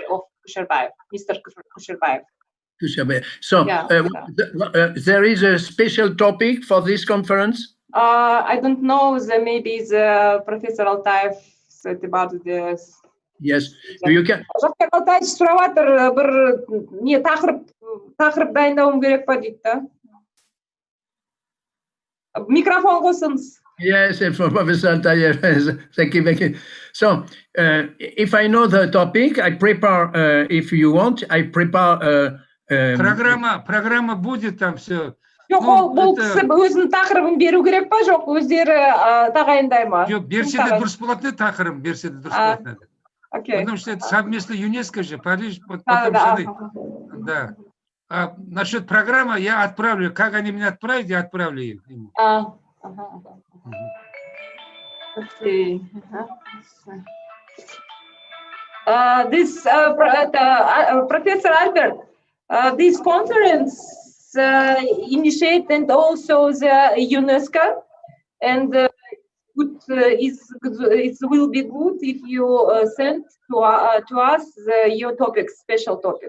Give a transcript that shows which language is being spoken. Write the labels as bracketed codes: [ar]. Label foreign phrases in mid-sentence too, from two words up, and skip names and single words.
[en] Kusherbayev. So there is a special topic for this conference? I don't know. Maybe the Professor Altaev said about this. Yes, you can. [kk] Altaev сұрап жатыр, бір не тақырып дайындауым керек па дейді да. Микрофон қосыңыз. [en] Yes, Professor Altaev. Thank you. So, if I know the topic, I prepare. If you want, I prepare. [ru] Программа будет там все. [kk] Жоқ, ол кісі өзінің тақырыбын беру керек па, жоқ, өздері тағайындай ма? Жоқ, берсе де дұрыс болады тақырыбын, берсе де дұрыс болады. [ru] Потому что это совместно ЮНЕСКО же, Париж, потом да. А насчет программы я отправлю, как они меня отправят, я отправлю им. [en] Okay. This Professor Albert, this conference initiated also the UNESCO, and it will be good if you send to us your topic, special topic.